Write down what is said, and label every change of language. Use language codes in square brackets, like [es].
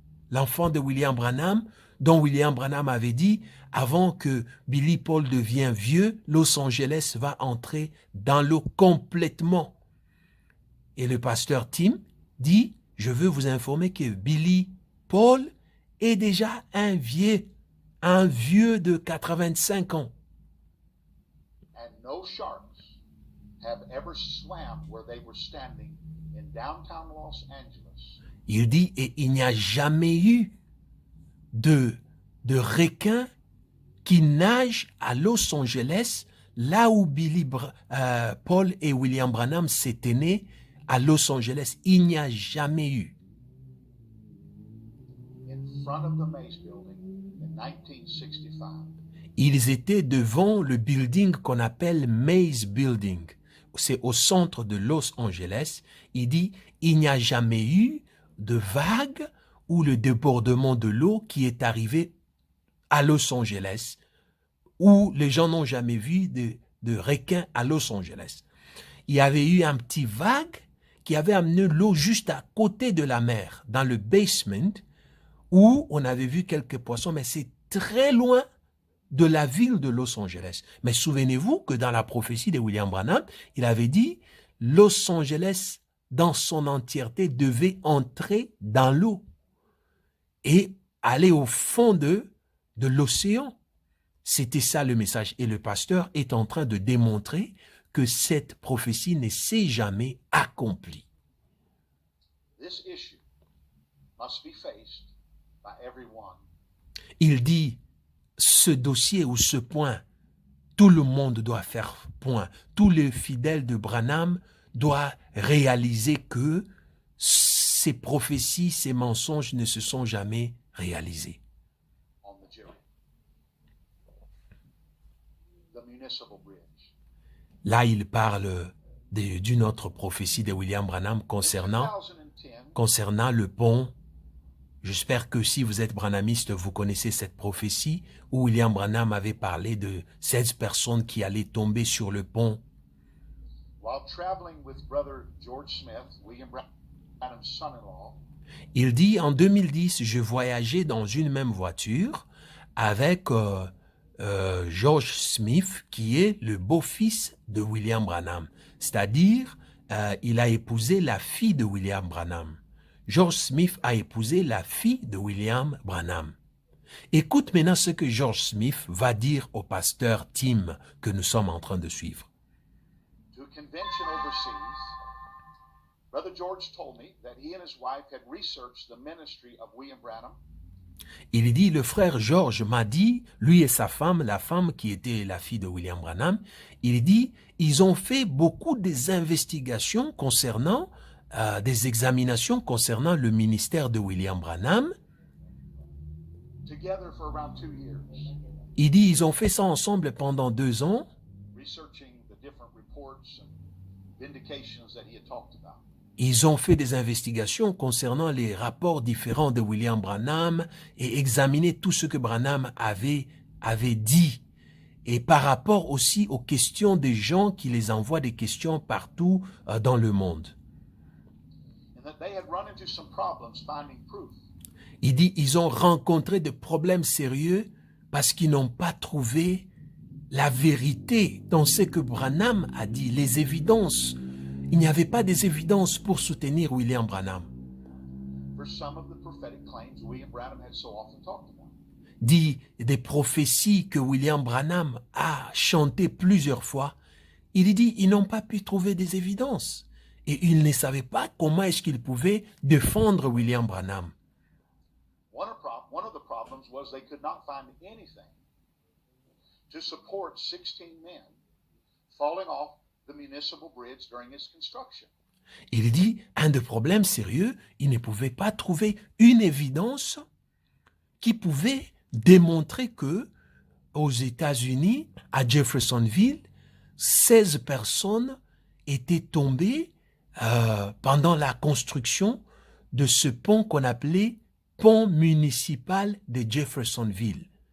[fr] L'enfant de William Branham, dont William Branham avait dit, avant que Billy Paul devienne vieux, Los Angeles va entrer dans l'eau complètement. Et le pasteur Tim dit, je veux vous informer que Billy Paul est déjà un vieux de 85 ans. [en] no sharks have ever swam where they were standing in downtown Los Angeles. [fr] Il dit, et il n'y a jamais eu de requins qui nagent à Los Angeles, là où Paul et William Branham s'étaient nés, à Los Angeles. Il n'y a jamais eu. [en] In front of the Maze Building in 1965. [fr] Ils étaient devant le building qu'on appelle Maze Building. C'est au centre de Los Angeles. Il dit, il n'y a jamais eu de vague ou le débordement de l'eau qui est arrivé à Los Angeles, où les gens n'ont jamais vu de requins à Los Angeles. Il y avait eu un petit vague qui avait amené l'eau juste à côté de la mer, dans le basement, où on avait vu quelques poissons, mais c'est très loin de la ville de Los Angeles. Mais souvenez-vous que dans la prophétie de William Branham, il avait dit Los Angeles dans son entièreté devait entrer dans l'eau et aller au fond de l'océan. C'était ça le message. Et le pasteur est en train de démontrer que cette prophétie ne s'est jamais accomplie. [en] This issue must be faced by everyone. [fr] Il dit, ce dossier ou ce point, tout le monde doit faire point. Tous les fidèles de Branham doivent réaliser que ces prophéties, ces mensonges ne se sont jamais réalisés. [en] On the jury. The municipal bridge. [fr] Là, il parle d'une autre prophétie de William Branham concernant le pont. J'espère que si vous êtes branhamiste, vous connaissez cette prophétie où William Branham avait parlé de 16 personnes qui allaient tomber sur le pont. [en] While traveling with brother George Smith, William Branham's son-in-law, [fr] Il dit, en 2010, je voyageais dans une même voiture avec George Smith, qui est le beau-fils de William Branham. C'est-à-dire, il a épousé la fille de William Branham. George Smith a épousé la fille de William Branham. Écoute maintenant ce que George Smith va dire au pasteur Tim que nous sommes en train de suivre. [en] to a convention overseas, Brother George told me that he and his wife had researched the ministry of William Branham. [fr] Il dit, le frère George m'a dit, lui et sa femme, la femme qui était la fille de William Branham, il dit, ils ont fait beaucoup des investigations concernant, des examinations concernant le ministère de William Branham. [en] Together for around 2 years, [fr] Il dit, ils ont fait ça ensemble pendant 2 ans. [en] researching the different reports and vindications that he had talked about. [fr] Ils ont fait des investigations concernant les rapports différents de William Branham et examiné tout ce que Branham avait dit. Et par rapport aussi aux questions des gens qui les envoient des questions partout dans le monde. [en] And that they had run into some problems finding proof. [fr] Il dit, ils ont rencontré des problèmes sérieux parce qu'ils n'ont pas trouvé la vérité dans ce que Branham a dit, les évidences. Il n'y avait pas des évidences pour soutenir William Branham. [en] For some of the prophetic claims William Branham had so often talked about. [fr] Dit des prophéties que William Branham a chantées plusieurs fois. Il dit, ils n'ont pas pu trouver des évidences. Et ils ne savaient pas comment est-ce qu'ils pouvaient défendre William Branham. [en] One of the problems was they could not find anything to support 16 men falling off the municipal bridge during its construction. [fr] Il dit, un des problèmes sérieux, ils ne pouvaient pas trouver une évidence qui pouvait démontrer que aux États-Unis, à Jeffersonville, 16 personnes étaient tombées pendant la construction de ce pont qu'on appelait pont municipal de Jeffersonville.